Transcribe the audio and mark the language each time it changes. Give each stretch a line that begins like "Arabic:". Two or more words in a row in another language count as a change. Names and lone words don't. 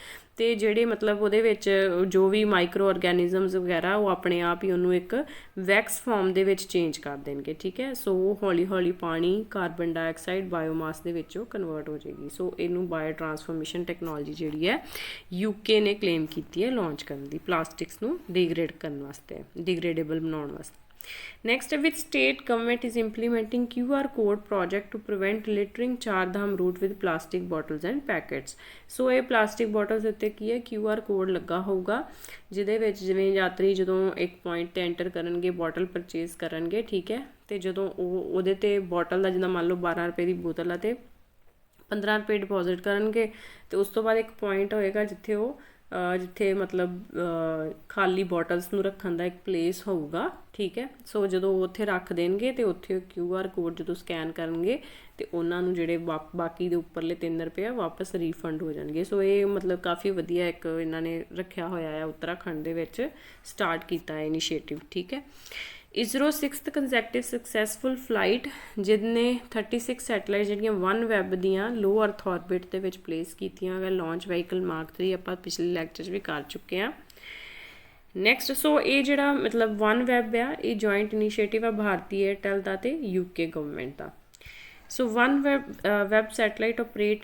Punjabi: ਅਤੇ ਜਿਹੜੇ ਮਤਲਬ ਉਹਦੇ ਵਿੱਚ ਜੋ ਵੀ
English: micro organisms
Punjabi: ਵਗੈਰਾ ਉਹ ਆਪਣੇ ਆਪ ਹੀ ਉਹਨੂੰ ਇੱਕ
English: wax form
Punjabi: ਦੇ ਵਿੱਚ ਚੇਂਜ ਕਰ ਦੇਣਗੇ। ਠੀਕ ਹੈ। ਸੋ ਉਹ ਹੌਲੀ ਹੌਲੀ ਪਾਣੀ
English: carbon dioxide biomass
Punjabi: ਦੇ ਵਿੱਚ ਉਹ ਕਨਵਰਟ ਹੋ ਜਾਏਗੀ। ਸੋ ਇਹਨੂੰ
English: bio transformation technology
Punjabi: ਜਿਹੜੀ ਹੈ UK ਨੇ ਕਲੇਮ ਕੀਤੀ ਹੈ ਲਾਂਚ ਕਰਨ ਦੀ ਪਲਾਸਟਿਕਸ ਨੂੰ ਡੀਗ੍ਰੇਡ ਕਰਨ ਵਾਸਤੇ ਡਿਗ੍ਰੇਡੇਬਲ ਬਣਾਉਣ ਵਾਸਤੇ।
English: Next, which state government is implementing QR code project to prevent littering Char Dham route with plastic bottles and packets?
Punjabi: So ਇਹ
English: plastic bottles
Punjabi: ਉੱਤੇ ਕੀ ਹੈ
English: QR code
Punjabi: ਲੱਗਾ ਹੋਊਗਾ ਜਿਹਦੇ ਵਿੱਚ ਜਿਵੇਂ ਯਾਤਰੀ ਜਦੋਂ ਇੱਕ ਪੁਆਇੰਟ ਤੇ ਐਂਟਰ ਕਰਨਗੇ
English: bottle purchase
Punjabi: ਕਰਨਗੇ ਠੀਕ ਹੈ ਤੇ ਜਦੋਂ ਉਹਦੇ ਤੇ ਬੋਟਲ ਦਾ ਜਿੱਦਾਂ ਮੰਨ ਲਓ 12 ਰੁਪਏ ਦੀ ਬੋਤਲ ਆ ਤੇ 15 ਰੁਪਏ ਡਿਪੋਜ਼ਿਟ ਕਰਨਗੇ ਤੇ ਉਸ ਤੋਂ ਬਾਅਦ ਇੱਕ ਪੁਆਇੰਟ ਹੋਏਗਾ ਜਿੱਥੇ ਉਹ ਜਿੱਥੇ ਮਤਲਬ ਖਾਲੀ ਬੋਟਲਸ ਨੂੰ ਰੱਖਣ ਦਾ ਇੱਕ ਪਲੇਸ ਹੋਊਗਾ ਠੀਕ ਹੈ ਸੋ ਜਦੋਂ ਉੱਥੇ ਰੱਖ ਦੇਣਗੇ ਤੇ ਉੱਥੇ
English: QR code
Punjabi: ਜਦੋਂ ਸਕੈਨ ਕਰਨਗੇ ਤੇ ਉਹਨਾਂ ਨੂੰ ਜਿਹੜੇ ਬਾਕੀ ਦੇ ਉੱਪਰਲੇ 3 ਰੁਪਏ ਵਾਪਸ ਰੀਫੰਡ ਹੋ ਜਾਣਗੇ ਸੋ ਇਹ ਮਤਲਬ ਕਾਫੀ ਵਧੀਆ ਇੱਕ ਇਹਨਾਂ ਨੇ ਰੱਖਿਆ ਹੋਇਆ ਹੈ ਉੱਤਰਾਖੰਡ ਦੇ ਵਿੱਚ ਸਟਾਰਟ ਕੀਤਾ ਹੈ ਇਨੀਸ਼ੀਏਟਿਵ ਠੀਕ ਹੈ
English: ISRO 6th consecutive successful flight
Punjabi: ਜਿਹਨੇ 36 ਸੈਟੇਲਾਈਟ ਜਿਹੜੀਆਂ OneWeb ਦੀਆਂ
English: low earth
Punjabi: ਆਰਬਿਟ ਦੇ ਵਿੱਚ ਪਲੇਸ ਕੀਤੀਆਂ ਗਏ
English: launch vehicle mark 3
Punjabi: ਆਪਾਂ ਪਿਛਲੇ ਲੈਕਚਰ 'ਚ ਵੀ ਕਰ ਚੁੱਕੇ ਹਾਂ
English: next so
Punjabi: ਇਹ ਜਿਹੜਾ ਮਤਲਬ OneWeb ਆ ਇਹ
English: joint initiative
Punjabi: ਆ ਭਾਰਤੀ ਏਅਰਟੈਲ ਦਾ ਤੇ
English: UK government
Punjabi: ਦਾ ਸੋ OneWeb
English: satellite operate